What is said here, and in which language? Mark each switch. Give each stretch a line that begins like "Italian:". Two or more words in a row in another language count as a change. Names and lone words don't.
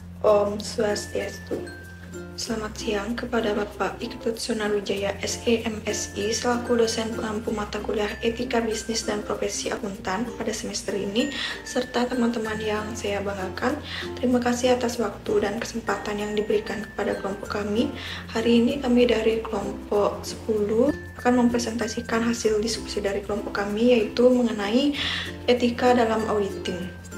Indonesian: Om Swastiastu. Selamat siang kepada Bapak Iketut Sonaruwijaya SEMSI selaku dosen pengampu mata kuliah Etika Bisnis dan Profesi Akuntan pada semester ini, serta teman-teman yang saya banggakan. Terima kasih atas waktu dan kesempatan yang diberikan kepada kelompok kami. Hari ini kami dari kelompok 10 akan mempresentasikan hasil diskusi dari kelompok kami, yaitu mengenai etika dalam auditing.